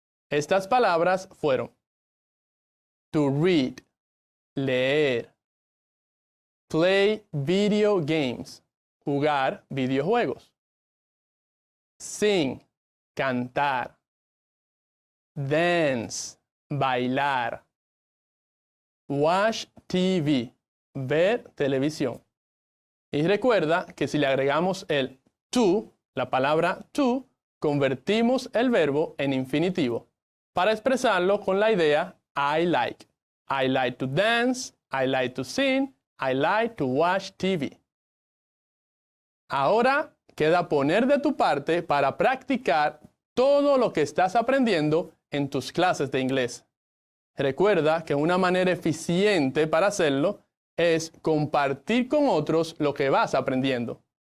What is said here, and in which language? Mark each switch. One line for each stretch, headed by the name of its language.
Spanish: Estas palabras fueron to read, leer,
English: play video games,
Spanish: jugar videojuegos, sing, cantar, dance, bailar,
English: watch TV,
Spanish: ver televisión. Y recuerda que si le agregamos el to, la palabra to, convertimos el verbo en infinitivo para expresarlo con la idea
English: I like. I like to dance, I like to sing, I like to watch TV.
Spanish: Ahora queda poner de tu parte para practicar todo lo que estás aprendiendo en tus clases de inglés. Recuerda que una manera eficiente para hacerlo es compartir con otros lo que vas aprendiendo.